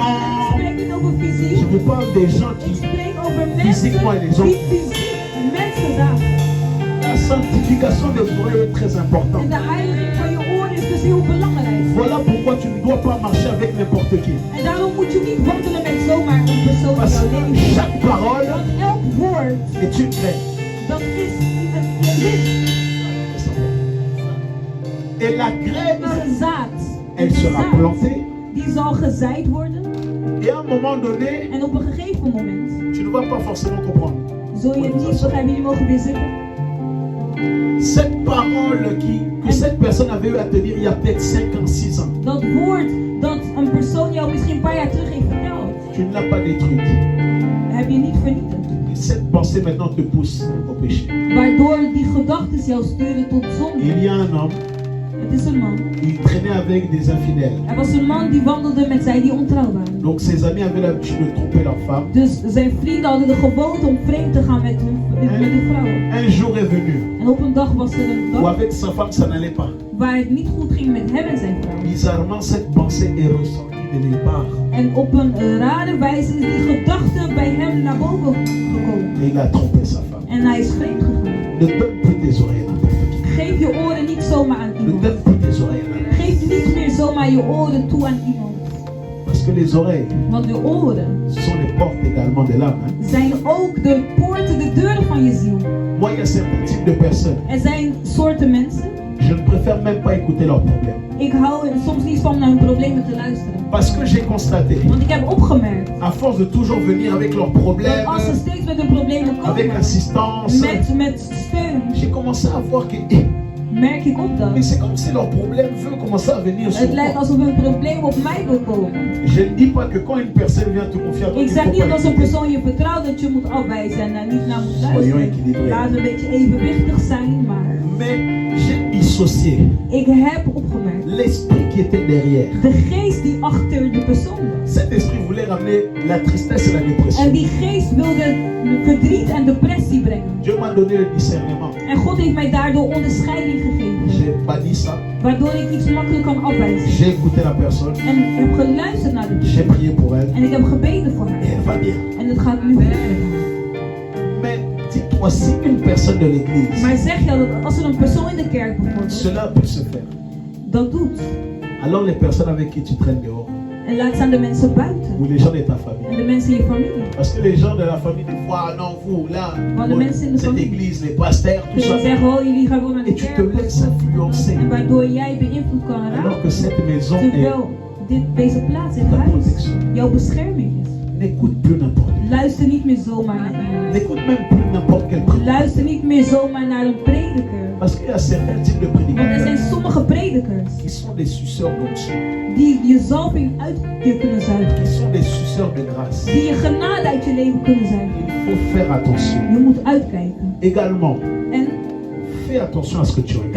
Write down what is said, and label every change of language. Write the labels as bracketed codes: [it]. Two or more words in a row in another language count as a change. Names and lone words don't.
[fr] Je vous parle des gens qui physiquement et les autres. La sanctification des oreilles est très importante. Voilà pourquoi tu ne dois pas marcher avec n'importe qui. [nl] zomaar een persoon in [fr] Parce [nl] jouw [fr] que [nl] leven. [fr] chaque parole [nl] Want elk woord, [fr] est une graine. [nl] dat is een wit. [fr] Et la [nl] Het [fr] graine, [nl] is een zaad. [fr] elle [nl] Het is een [fr] sera [nl] zaad. [fr] plantée. [nl] Die zal gezaaid worden. [fr] Et à un moment donné, [nl] En op een gegeven moment [fr] tu ne vas pas forcément comprendre. [nl] zul je het niet begrijpen. Jullie mogen weer zitten. [fr] Cette parole que cette personne avait eu à te dire il y a peut-être 5 ans, 6 ans, [nl] Dat woord dat een persoon jou misschien een paar jaar terug heeft verteld, [fr] tu ne l'as pas détruite. [nl] heb je niet vernietigd. [fr] Et cette pensée maintenant te pousse au péché. [nl] Waardoor die gedachten jou sturen tot zonde. [fr] Il y a un homme, [nl] Het is een man. [fr] il traînait avec des infidèles. [nl] Er was een man die wandelde met zij die ontrouw waren. [fr] Donc ses amis avaient l'habitude de tromper leur femme. [nl] Dus zijn vrienden hadden de gewoonte om vreemd te gaan met de vrouwen. [fr] Un jour est venu [nl] En op een dag was er een [fr] où [nl] dag [fr] avec sa femme ça n'allait pas. [nl] waar het niet goed ging met hem en zijn vrouw. [fr] Bizarrement, cette pensée est ressortie de nulle part. [nl] En op een rare wijze is die gedachte bij hem naar boven gekomen. [fr] Et il a trompé sa femme. [nl] En hij is vreemd gegaan. [fr] Ne donne plus tes oreilles à n'importe qui. [nl] Geef je oren niet zomaar aan [fr] Ne [nl] iemand. [fr] donne plus tes oreilles à n'importe [nl] Geef niet meer zomaar je oren toe aan iemand. [fr] qui. Parce que les oreilles, [nl] Want de oren [fr] ce sont les portes également de l'âme. Hein. [nl] zijn ook de poorten, de deuren van je ziel. [fr] Moi, il y a certains types de personnes, [nl] Er zijn soorten mensen. [fr] je ne préfère même pas écouter leurs problèmes. [nl] Ik hou er soms niet van naar hun problemen te luisteren. [fr] Parce que j'ai constaté, [nl] Want ik heb opgemerkt [fr] à force de toujours venir avec leurs [nl] dat [fr] problèmes, [nl] als ze steeds met hun problemen [fr] avec [nl] komen, [fr] insistance, [nl] met steun, [fr] j'ai commencé à voir que [nl] merk ik op dat. [fr] mais c'est comme si leurs problèmes veulent commencer à venir sur [nl] Het lijkt [fr] moi. [nl] alsof hun probleem op mij wil komen. [fr] Je ne dis pas que quand une personne vient te confier à toi, [nl] Ik [fr] il [nl] zeg [fr] faut [nl] niet [fr] pas [nl] dat als een [fr] écouter. [nl] persoon je vertrouwt dat je moet afwijzen en daar niet naar moet [fr] Soyons [nl] luisteren. [fr] équilibrés. [nl] Laten we een beetje evenwichtig zijn, maar [fr] Mais j'ai dissocié [nl] ik heb opgemerkt. [fr] l'esprit qui était derrière. [nl] De geest die achter de persoon was. [fr] Cet esprit voulait ramener la tristesse et la dépression. [nl] En die geest wilde verdriet en depressie brengen. [fr] Dieu m'a donné le discernement. [nl] En God heeft mij daardoor onderscheiding gegeven. [fr] J'ai banni ça. [nl] Waardoor ik iets makkelijk kan afwijzen. [fr] J'ai écouté la personne. [nl] En ik heb geluisterd naar de [fr] J'ai [nl] persoon. [fr] prié pour elle. [nl] En ik heb gebeden voor [fr] Et [nl] haar. [fr] elle va bien. [nl] En het gaat nu goed met haar. [fr] Mais dis-toi, si une personne de l'église, [nl] Maar zeg je dat als er een persoon in de kerk bijvoorbeeld [fr] cela peut se faire, [nl] dat doet. [fr] alors les personnes avec qui tu traînes dehors, [nl] En laat staan de mensen buiten. [fr] ou les gens de ta [nl] En [fr] famille. [nl] de mensen in je familie. [fr] Parce que les gens de la famille, des fois, ah non, vous, là, [nl] Maar de mensen in de [fr] cette [nl] familie. [fr] église, les pasteurs, tout [nl] Dus [fr] ça. [nl] ze zeggen, oh jullie gaan wel naar de [fr] Et tu te [nl] kerk. [fr] laisses influencer. [nl] En waardoor jij beïnvloed kan [fr] Alors [nl] raken. [fr] que cette maison est. [nl] Terwijl deze plaats, dit [fr] Ta [nl] huis, [fr] protection. [nl] jouw bescherming is. [fr] N'écoute plus n'importe qui. [nl] Luister niet meer zomaar naar iemand. [fr] N'écoute même plus n'importe quel prédicateur. [nl] Luister niet meer zomaar naar een prediker. [fr] Parce qu'il y a certains types de [nl] Want er zijn [fr] prédicateurs [nl] sommige predikers [fr] qui sont des suceurs d'onction, [nl] die je zalving uit je kunnen [fr] qui [nl] zuigen. [fr] sont des suceurs de grâce. [nl] Die je genade uit je leven kunnen zuigen. [fr] Il faut faire attention. [nl] Je moet uitkijken. [fr] Également, [nl] En [fr] fais attention à ce que tu regardes.